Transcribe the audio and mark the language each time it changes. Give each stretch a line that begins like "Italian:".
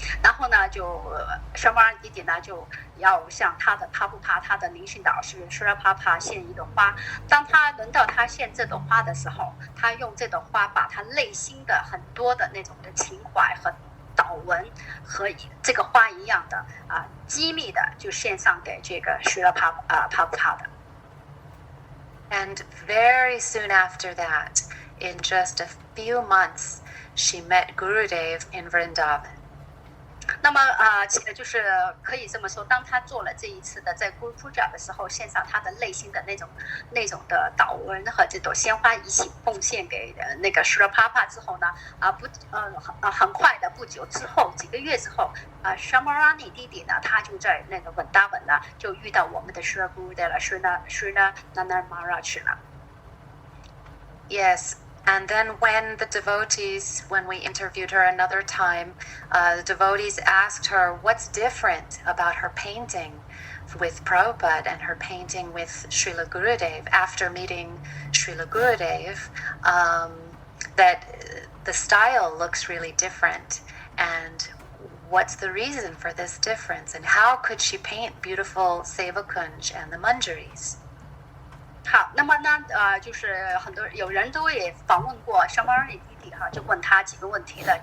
Chinese: 然后呢，就Shamarani 弟弟呢就要向他的帕布帕，他的灵性导师 Srila Prabhupada 献一朵花。当他轮到他献这朵花的时候，他用这朵花把他内心的很多的那种的情怀和祷文和这个花一样的机密的，就献上给这个Srila Prabhupada 的。
English: And very soon after that, in just a few months, she met Gurudev in Vrindavan.
Chinese: 那么就是可以这么说，当他做了这一次的在 Guru Puja 的时候，献上他的内心的那种的祷文和这朵鲜花一起奉献给那个 Srila Prabhupada 之后呢，很快的不久之后，几个月之后Shamarani 弟弟呢，他就在那个文达文呢，就遇到我们的 Srila Gurudev 了 Srila Nanda Maharaj 了。
English: Yes. And then when we interviewed her another time, the devotees asked her what's different about her painting with Prabhupada and her painting with Srila Gurudev after meeting Srila Gurudev, that the style looks really different. And what's the reason for this difference? And how could she paint beautiful Sevakunj and the Manjaris?
Chinese: 好，那么呢，就是有人都也访问过Shamarani弟弟哈，就问他几个问题的。